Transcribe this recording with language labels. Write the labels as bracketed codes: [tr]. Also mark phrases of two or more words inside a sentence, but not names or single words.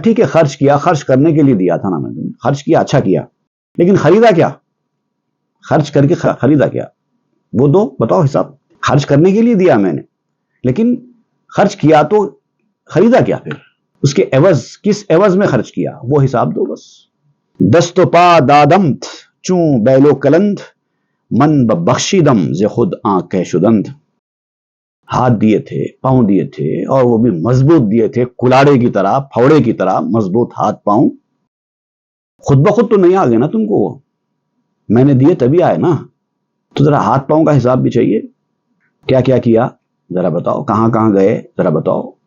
[ur] ٹھیک ہے خرچ کیا، خرچ کرنے کے لیے دیا تھا نا میں تمہیں، خرچ کیا، اچھا کیا، لیکن خریدا کیا، خرچ کر کے خریدا کیا، وہ دو بتاؤ حساب. خرچ کرنے کے لیے دیا میں نے، لیکن خرچ کیا تو خریدا کیا، پھر اس کے عوض کس عوض میں خرچ کیا وہ حساب دو بس. [fa] دست و پا دادمت چوں بیلو کلند، من بخشیدم ز خود آنکھ شدند. [ur] ہاتھ دیے تھے، پاؤں دیے تھے، اور وہ بھی مضبوط دیے تھے، کلاڑے کی طرح، پھوڑے کی طرح مضبوط ہاتھ پاؤں. خود بخود تو نہیں آ گئے نا تم کو، میں نے دیے تبھی آئے نا. تو ذرا ہاتھ پاؤں کا حساب بھی چاہیے، کیا کیا کیا ذرا بتاؤ، کہاں کہاں گئے ذرا بتاؤ.